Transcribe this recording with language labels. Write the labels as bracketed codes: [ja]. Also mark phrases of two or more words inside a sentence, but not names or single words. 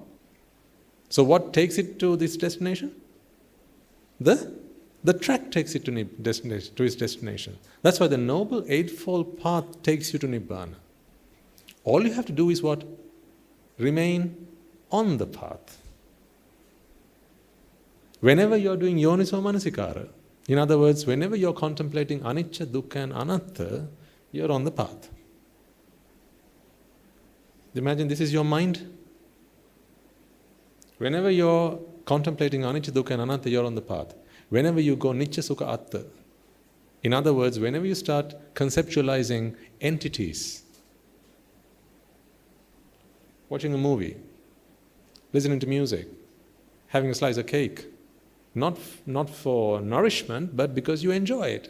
[en] So what takes it to this destination? The track takes it to its destination. That's why the Noble Eightfold Path takes you to Nibbana. All you have to do is what? Remain on the path. Whenever you're doing [pi] yoniso manasikara, [en] in other words, whenever you're contemplating [pi] anicca, dukkha and anatta, [en] you're on the path. Imagine this is your mind. Whenever you're contemplating [pi] anicca, dukkha and anatta, [en] you're on the path. Whenever you go [pi] nicca, sukha, atta, [en] in other words, whenever you start conceptualizing entities, watching a movie, listening to music, having a slice of cake, not for nourishment, but because you enjoy it.